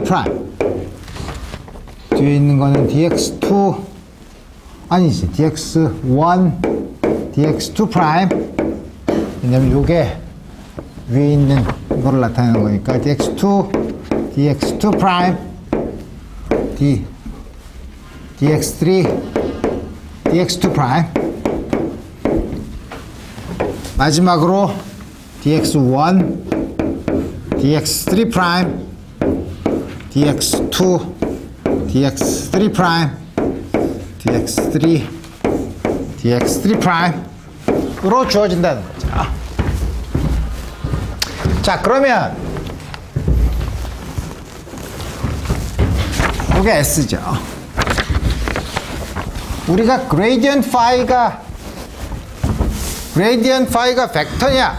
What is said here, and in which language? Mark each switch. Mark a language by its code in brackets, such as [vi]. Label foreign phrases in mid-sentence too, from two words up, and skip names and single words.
[ko] 프라임 뒤에 있는 거는 dx2 아니지 dx1 dx2 프라임 왜냐면 요게 위에 있는 거를 나타내는 거니까 dx2 프라임 dx3 dx2 프라임 마지막으로 dx1 dx3 프라임 dx2 dx3 프라임 dx3 프라임으로 주어진다는 거죠. 자, 그러면 이게 S죠. 우리가 [en] gradient phi [ko] 가 벡터냐?